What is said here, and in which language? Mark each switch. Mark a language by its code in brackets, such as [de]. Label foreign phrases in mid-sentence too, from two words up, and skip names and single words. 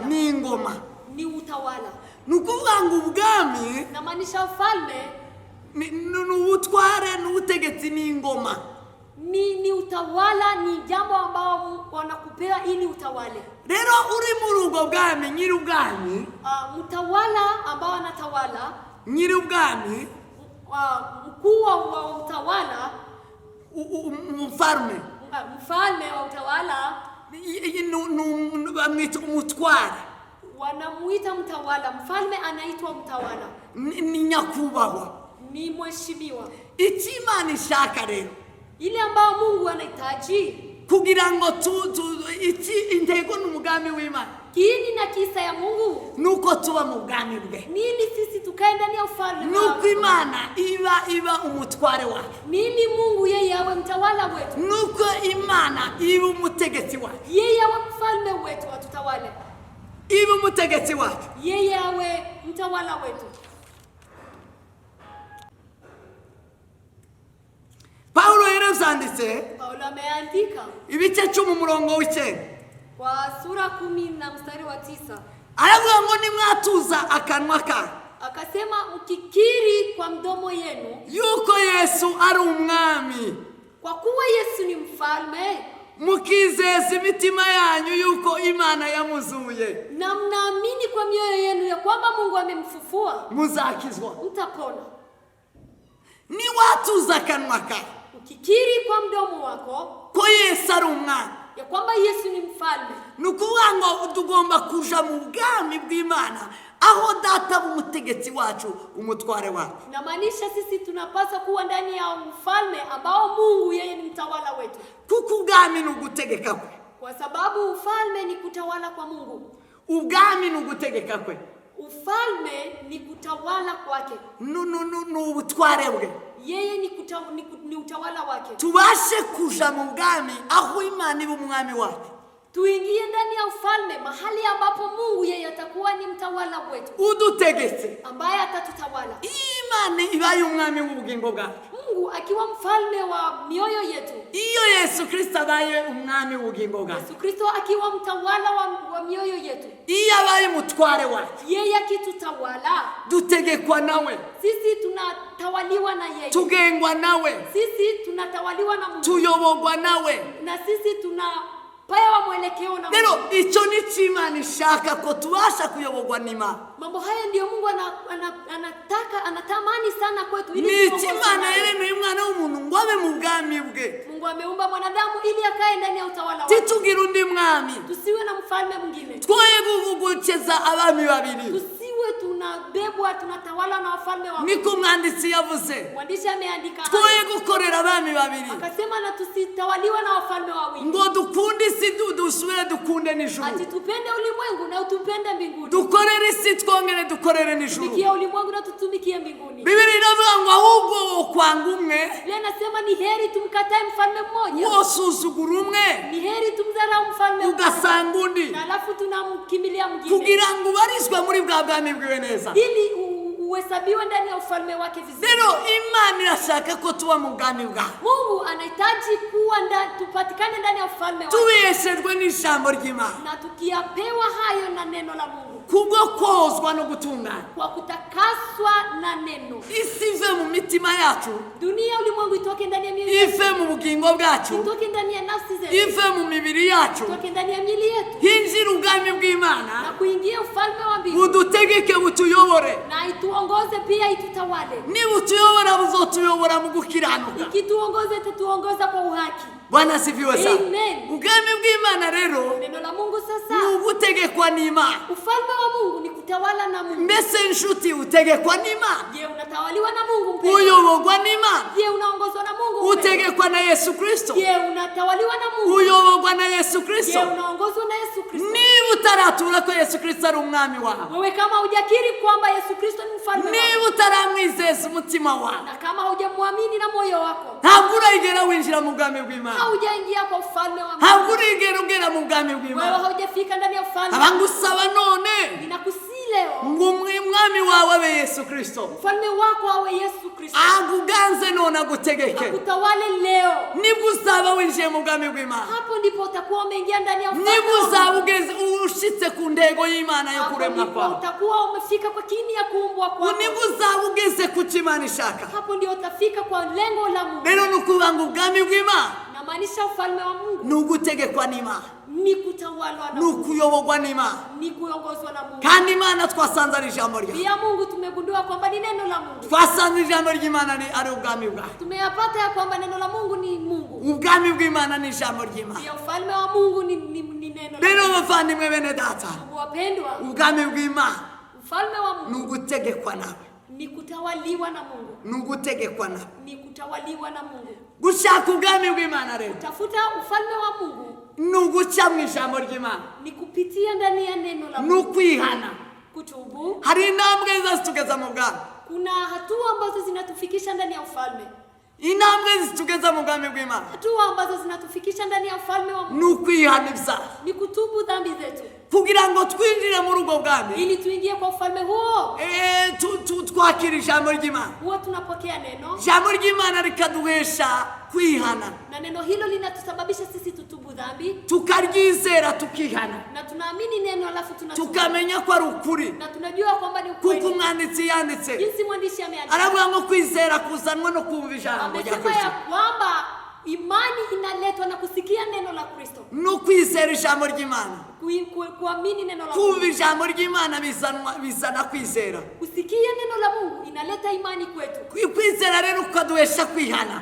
[rn] Ni ingoma. [sw] Ni utawala. [rn] Nukuvuga ngo ubwami [sw] namaanisha ufalme [rn] ni ubutware, ni ubutegetsi, ni ingoma. [sw] Ni utawala, ni jambo ambao wanakupea ili utawale. [rn] Rero uri muri ubwo bwami, nyiri ubwami, [sw] mtawala ambao anatawala, [rn] nyiri ubwami, [sw] mkuu wa utawala, mfalme wa utawala, [rn] bamwita umutware. [sw] wanamuita mtawala. Mfalme anaitwa mtawala, [rn] ni nyakubahwa. [sw] ni mheshimiwa. [rn] Icyo Imana ishaka rero, [sw] Ile ambayo Mungu anahitaji, [rn] kugira ngo iki intego n'umugambi w'Imana, [sw] kiini na kisa ya Mungu, [rn] nuko tuba mu bwami bwe, [sw] nili sisi tukae ndani ya ufalme [rn] nuko [sw] wake. [rn] Imana iba umutware wacu, [sw] Nili Mungu yeye awe mtawala wetu, [rn] nuko Imana iba umutegetsi wacu, [sw] yeye awe mfalme wetu, atutawale. [rn] iba umutegetsi wacu. [sw] Yeye awe mtawala wetu. [rn] Paulo yaranditse [sw] Paulo ameandika [rn] ibice 10 umurongo w'Icyenda, [sw] kwa sura 10 na mstari wa 9, [rn] aravuga ngo nimwatuza akanwa kanyu, [sw] akasema mkikiri kwa mdomo yenu [rn] yuko Yesu ari umwami, [sw] kwa kuwa Yesu ni mfalme, [rn] mukizeza imitima yanyu yuko Imana yamuzuye, [sw] na mnaamini kwa mioyo yenu ya kwamba Mungu amemfufua, [rn] muzakizwa. [sw] mtapona. [rn] Niwatuza akanwa kanyu [sw] Ukikiri kwa mdomo wako [rn] ko Yesu ari umwami, [sw] ya kwamba Yesu ni mfalme, [rn] nukuvuga ngo tugomba kuja mu bwami bw'Imana, aho data b'umutegetsi wacu, umutware wacu. [sw] inamaanisha sisi tunapaswa kuwa ndani ya ufalme ambao Mungu yeye ni mtawala wetu, [rn] Kuko ubwami ni ugutegeka kwe, [sw] kwa sababu ufalme ni kutawala kwa Mungu. [rn] ubwami ni ugutegeka kwe, [sw] Ufalme ni kutawala kwake, [rn] ni ubutware bwe. [sw] yeye ni utawala wake. [rn] Tubashe kuja mu bwami aho Imana iba umwami wacu, [sw] Tuingie ndani ya ufalme, mahali ambapo Mungu yeye atakuwa ni mtawala wetu, [rn] udutegetse. [sw] ambaye atatutawala. [rn] Imana ibaye umwami w'ubugingo bwacu, [sw] Mungu akiwa mfalme wa mioyo yetu, [rn] iyo Yesu Kristo abaye umwami w'ubugingo bwacu, [sw] Yesu Kristo akiwa mtawala wa mioyo yetu, [rn] iyo abaye mutware wacu, [sw] yeye akitutawala, [rn] dutegekwa nawe, [sw] sisi tunatawaliwa na yeye, [rn] tugengwa nawe, [sw] sisi tunatawaliwa na Mungu, [rn] tuyobogwa nawe. [sw] na sisi tunapewa mwelekeo na [rn] Rero [sw] Mungu. [rn] icyo ni cyo Imana ishaka, ko tubasha kuyobogwa n'Imana. [sw] Mambo haya ndio Mungu anataka, anatamani sana kwetu, ili [rn] Ni [sw] tuongozwe [rn] Imana [sw] naye. [rn] yaremeye umwana w'umuntu ngo abe mu bwami bwe, [sw] Mungu ameumba mwanadamu ili akae ndani ya utawala wake. [rn] titugira undi mwami, [sw] Tusiwe na mfalme mwingine, [rn] twoye kuvugukeza abami babiri. [sw] tusiwe tunabebwa tunatawala na wafalme wa. [rn] Niko umwanditsi yavuze, [sw] Mwandishi ameandika [rn] twoye [sw] haya, [rn] gukorera abami babiri, [sw] akasema na tusitawaliwa na wafalme wawili, [rn] ngo dukunde isi dusubire dukunde ati n'ijuru, [sw] tupende ulimwengu na utupende mbinguni, [rn] dukorere isi twongere dukorere n'ijuru. [sw] tumikie ulimwengu na tutumikie mbinguni. [rn] Bibiri iravuga ngo ahubwo kwanga umwe, [sw] Biblia inasema ni heri tumkatae mfalme mmoja, [rn] wosuzugura umwe, [sw] ni heri tumdharau mfalme mmoja, [rn] ugasanga undi, [sw] na alafu tunamkimbilia mwingine, [rn] kugira ngo ubarizwe muri bwa bwami bwiwe neza. [sw] ili uhesabiwe ndani ya ufalme wake vizuri. [rn] Rero Imana irashaka ko tuba mu bwami bwawe, [sw] Mungu anahitaji kuwa tupatikane ndani ya ufalme wake, [rn] tubeshejwe n'ijambo ry'Imana, [sw] na tukiyapewa hayo na neno la Mungu, [rn] kubwo kozwa no gutungana. [sw] kwa kutakaswa na neno. [rn] Isi ive mu mitima yacu, [sw] Dunia, ulimwengu itoke ndani ya mioyo yetu, [rn] ive mu bugingo bwacu, [sw] itoke ndani ya nafsi zetu, [rn] ive mu mibiri yacu, [sw] itoke ndani ya miili yetu, [rn] hinjira ubwami na bw'Imana, [sw] kuingia ufalme wa mbingu, [rn] budutegeke butuyobore. [sw] na ituongoze pia itutawale. [rn] Niba utuyobora buzotuyobora mu gukiranuka. [sw] Ikituongoza itatuongoza kwa uhaki. Bwana asifiwe sana. Amen. [rn] Ubwami bw'Imana rero [sw] Neno la Mungu ni sasa, [rn] ugutegekwa n'Imana. [sw] ufalme wa Mungu ni kutawala na Mungu. [rn] Mbese inshuti utegekwa n'Imana, [sw] Je, unatawaliwa na Mungu mpendwa? [rn] uyobogwa n'Imana, [sw] Je, unaongozwa na Mungu mpendwa? [rn] utegekwa na Yesu Kristo, [sw] Je, unatawaliwa na Mungu? [rn] uyobogwa na Yesu [sw] Je, Kristo. unaongozwa na Yesu Kristo? [rn] Niba utaratura ko Yesu Kristo ari umwami wawe, [sw] Wewe kama hujakiri kwamba Yesu Kristo ni mfalme wako, [rn] niba utaramwizeza umutima wawe, [sw] na kama hujamwamini na moyo wako, [rn] ntabwo urigera winjira mu bwami bw'Imana, [sw] haujaingia kwa ufalme wa Mungu, [rn] ntabwo urigera ugera mu bwami [sw] wewe [rn] bw'Imana. [sw] haujafika ndani ya ufalme. [rn] Abangusaba none [sw] Ninakusii leo, [rn] ngo umwami wawe abe Yesu Kristo, [sw] mfalme wako awe Yesu Kristo, [rn] aguganze none agutegeke. [sw] akutawale leo. [rn] Nibwo uzaba winjiye mu bwami bw'Imana, [sw] Hapo ndipo utakuwa umeingia ndani ya ufalme [rn] nibwo [sw] wa Mungu. [rn] uzaba ugeze ushitse ku ntego y'Imana yo [sw] Hapo [rn] kuremwa [sw] ndipo [rn] kwawe, [sw] utakuwa umefika kwa kini ya kuumbwa kwako. [rn] nibwo uzaba ugeze ku cyo Imana ishaka. [sw] Hapo ndio utafika kwa lengo la Mungu. [rn] Rero ni ukuvuga ngo ubwami bw'Imana [sw] Namaanisha ufalme wa Mungu [rn] ni ugutegekwa n'Imana. [sw] ni kutawalwa na ni Mungu, [rn] ukuyoborwa n'Imana. [sw] ni kuongozwa na Mungu. [rn] Kandi Imana twasanze ari ijambo ryayo. [sw] Pia Mungu tumegundua kwamba ni neno la Mungu. [rn] Twasanze ijambo ry'Imana ari ubwami bwayo. [sw] Tumeyapata ya kwamba neno la Mungu ni Mungu. [rn] Ubwami bw'Imana ni ijambo ry'Imana. [sw] Pia ufalme wa Mungu ni neno la [rn] Rero [sw] Mungu. [rn] bavandimwe bene data, [sw] Wapendwa, [rn] ubwami bw'Imana [sw] ufalme wa ni Mungu [rn] ugutegekwa nawe, [sw] ni kutawaliwa na Mungu. [rn] ni ugutegekwa nawe. [sw] Ni kutawaliwa na Mungu. [rn] Gushaka ubwami bw'Imana rero [sw] Tafuta ufalme wa Mungu [rn] ni uguca mu ijambo ry'Imana, [sw] ni kupitia ndani ya neno la ni Mungu. [rn] ukwihana. [sw] Kutubu. [rn] Hari intambwe zitugeza mu bwami, [sw] Kuna hatua ambazo zinatufikisha ndani ya ufalme. [rn] intambwe zitugeza mu bwami bw'Imana [sw] Hatua ambazo zinatufikisha ndani ya ufalme wa Mungu [rn] ni ukwihana ibyaha, [sw] ni kutubu dhambi zetu [rn] kugira ngo twinjire muri ubwo bwami. [sw] ili tuingie kwa ufalme huo. [rn] Twakira ijambo ry'Imana, [sw] Huwa tunapokea neno [rn] ijambo ry'Imana rikaduhesha kwihana, [sw] na neno hilo linatusababisha sisi tutubu dhambi [rn] tukaryizera tukihana, [sw] na tunaamini neno alafu tunatubu [rn] tukamenya ko ari ukuri, [sw] na tunajua kwamba ni [rn] kuko [sw] ukweli. [rn] umwanditsi yanditse [sw] Jinsi mwandishi ameandika, [rn] aravuga ngo kwizera kuzanwa no kumva ijambo rya [sw] amesema ya Kristo, kwamba imani inaletwa na kusikia neno la Kristo, [rn] no kwizera ijambo ry'Imana. [sw] kuamini neno la [rn] Kumva [sw] Mungu. [rn] ijambo ry'Imana bizana kwizera, [sw] Kusikia neno la Mungu inaleta imani kwetu, [rn] kwizera rero kukaduhesha kwihana,